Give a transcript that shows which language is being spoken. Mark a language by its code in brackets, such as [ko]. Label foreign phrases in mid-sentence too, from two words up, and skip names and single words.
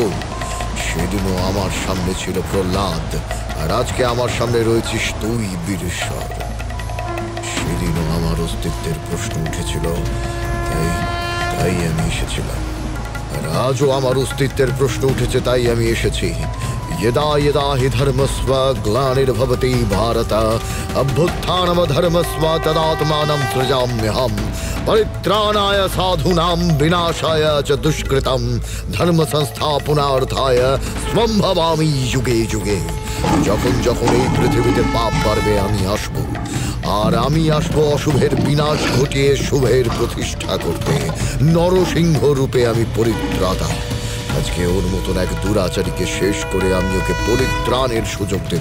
[bn] সেদিনও আমার সামনে ছিল প্রহ্লাদ, আর আজকে আমার সামনে রয়েছিস তুই বীরেশ্বর। সেদিনও আমার অস্তিত্বের প্রশ্ন উঠেছিল, তাই আমি এসেছিলাম। আর আজও আমার অস্তিত্বের প্রশ্ন উঠেছে, তাই আমি এসেছি। [sa] यदा यदा हि धर्मस्व ग्लानिर्भवति भारत अभ्युत्थानम धर्मस्व तदात्मानं सृजाम्यहं परित्राणाय साधूनां विनाशाय च दुष्कृतं धर्म संस्थापनार्थाय स्वं भवामि युगे युगे। [bn] যখন যখন এই পৃথিবীতে পাপ বাড়বে আমি আসব, আর আমি আসবো অশুভের বিনাশ ঘটিয়ে শুভের প্রতিষ্ঠা করতে। নরসিংহ রূপে আমি পরিত্রাতা। আজকে ওর মতন এক দুরাচারীকে শেষ করে আমি ওকে পরিত্রাণের সুযোগ দেব।